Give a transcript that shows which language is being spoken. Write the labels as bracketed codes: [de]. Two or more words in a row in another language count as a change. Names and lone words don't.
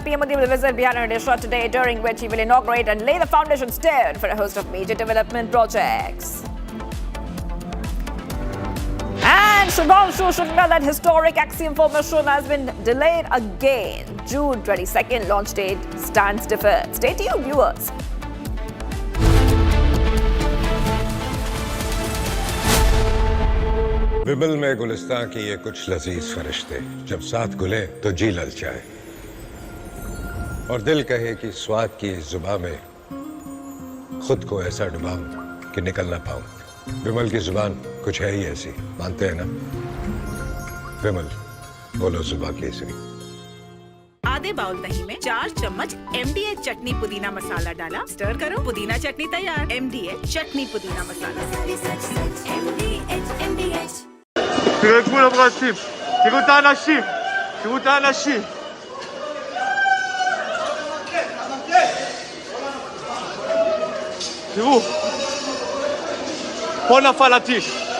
[en] PM Modi will visit Bihar and Odisha today, during which he will inaugurate and lay the foundation stone for a host of major development projects. And Shubhanshu should know that historic Axiom 4 mission has been delayed again. June 22nd launch date stands deferred. Stay tuned, viewers. [hi] विमल में गुलिस्तां की ये कुछ लजीज फरिश्ते जब साथ गुले तो जी ललचाए और दिल कहे कि स्वाद की इस जुबान में खुद को ऐसा डुबाऊं कि निकल ना पाऊं। विमल की जुबान कुछ है ही ऐसी, मानते हैं ना? विमल, बोलो जुबान केसरी। आधे बाउल दही में 4 चम्मच MDH चटनी पुदीना मसाला डाला, स्टर करो, पुदीना चटनी तैयार। MDH चटनी पुदीना मसाला। [he] תראו אנשים, תראו את האנשים, תראו את האנשים. תראו, פה נפל הטיל.